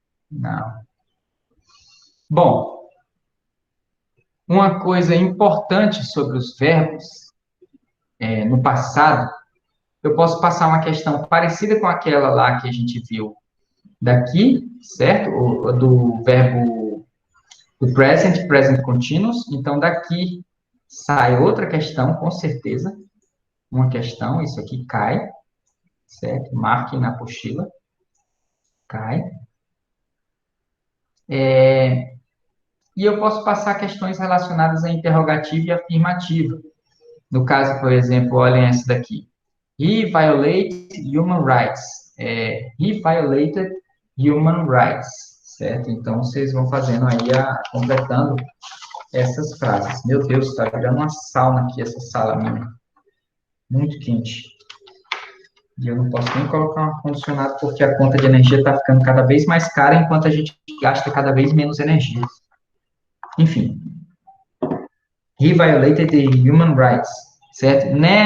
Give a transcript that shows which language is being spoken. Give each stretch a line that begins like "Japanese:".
Portuguese: Não. Bom, uma coisa importante sobre os verbos no passado, eu posso passar uma questão parecida com aquela lá que a gente viu daqui, certo? Do verbo do present continuous. Então, daqui sai outra questão, com certeza. Uma questão, isso aqui cai, certo? Marquem na apostila. Cai. E eu posso passar questões relacionadas a interrogativo e afirmativo. No caso, por exemplo, olhem essa daqui.
English: He violated human rights. He violated human rights, certo?
Portuguese: Então, vocês vão fazendo aí, completando essas frases. Meu Deus, está virando uma sauna aqui, essa sala minha. Muito quente. E eu não posso nem colocar um ar-condicionado porque a conta de energia está ficando cada vez mais cara, enquanto a gente gasta cada vez menos energia. Enfim.
English: He violated the human rights, certo?